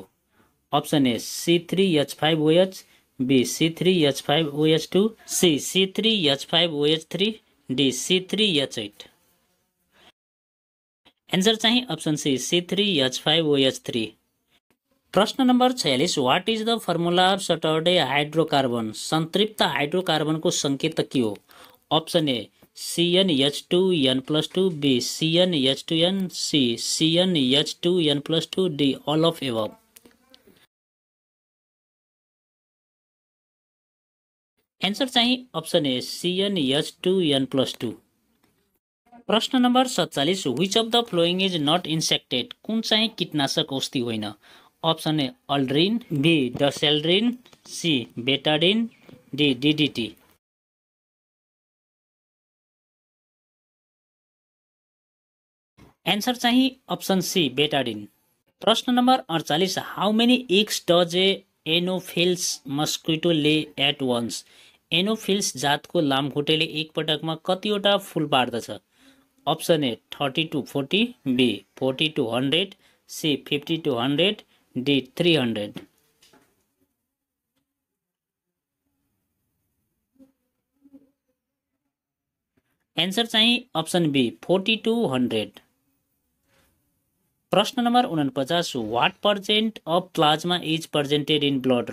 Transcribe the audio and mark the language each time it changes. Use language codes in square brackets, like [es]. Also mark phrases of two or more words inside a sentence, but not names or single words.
[en] option A C3H5OH, B C3H5OH2, C C3H5OH3, D C3H8. answer चाहिँ option C C3H5OH3। [ne] प्रश्न नम्बर [en] 46, what is the formula of saturated hydrocarbon? [ne] संतृप्त हाइड्रोकार्बनको संकेत के हो? [en] option A CnH2n+2, B CnH2n, C CnH2n+2, D all of above. answer चाहिँ option A CnH2n+2। [ne] प्रश्न नम्बर [en] 47, which of the following is not insecticide? [ne] कुन चाहिँ कीटनाशक औषधि होइन? [en] option A aldrin, B dieldrin, C betadine, D DDT. answer चाहिँ option C betadine। [ne] प्रश्न नम्बर 48, [en] how many eggs does an anopheles mosquito lay at once? [ne] एनोफिल्स जातको लामखुट्टेले एक पटकमा कतिवटा फूल पार्दछ? [en] option A 30 to 40, B 40 to 100, C 50 to 100, D 300. answer चाहिँ option B 40 to 100। [ne] प्रश्न नम्बर [en] 49, what percent of plasma is presented in blood?